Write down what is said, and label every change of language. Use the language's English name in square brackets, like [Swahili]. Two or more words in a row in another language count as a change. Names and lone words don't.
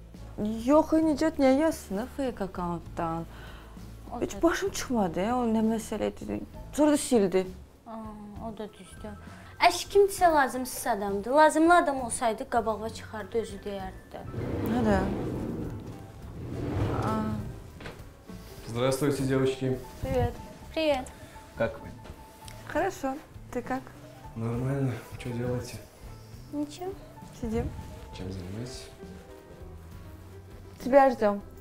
[Azerbaijani] Yox, Nicat niyə yazsın [English] fake accountdan? [Azerbaijani] Heç başım çıxmadı, o nə məsələ idi. Sonra da sildi. O da düzdür. Əş kimsə lazımsız adamdır. Lazımlı adam olsaydı qabağa çıxardı, özü deyərdi. Nədə? [Russian] Здравствуйте, девочки. Привет. Привет. Как вы? Хорошо. Ты как? Нормально. Что делаете? Ничего. Сидим. Чем занимаетесь? Тебя ждем.